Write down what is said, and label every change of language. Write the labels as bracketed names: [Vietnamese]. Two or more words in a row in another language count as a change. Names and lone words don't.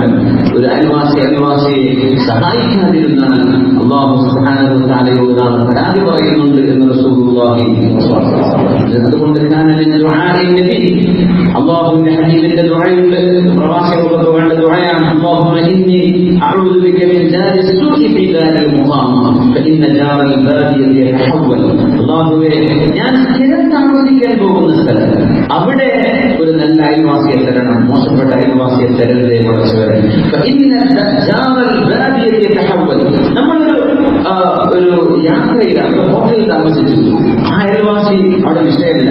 [Malayalam] ഒരു അയൽവാസിയെ സഹായിക്കാതിരുന്നാൽ [Arabic] الله سبحانه وتعالى [Malayalam] നാം പരാതി പറയുന്നുണ്ട് എന്ന് [Arabic] رسول الله صلى الله عليه وسلم. [Malayalam] അതുകൊണ്ട് അല്ലാഹുവിന്റെ ഹബീബിന്റെ ദുആയുണ്ട്, പ്രവാസികൾക്ക് വേണ്ട ദുആയാണ്. [Arabic] اللهم إني أعوذ بك من جار السوء في دار المقامة فإن جار البادية يتحول. [Malayalam] അല്ലാഹുവേ, ഞാൻ സ്ഥിരം താമസിക്കാൻ പോകുന്ന സ്ഥലം അവിടെ ഒരു നല്ല അയൽവാസിയെ തരണം, മോശപ്പെട്ട അയൽവാസിയെ തരരുതേ പടച്ചവരെ. നമ്മൾ ഒരു യാത്രയിലാണ്, ഹോട്ടലിൽ താമസിച്ചു, ആ അയൽവാസി അവിടെ വിഷയമില്ല.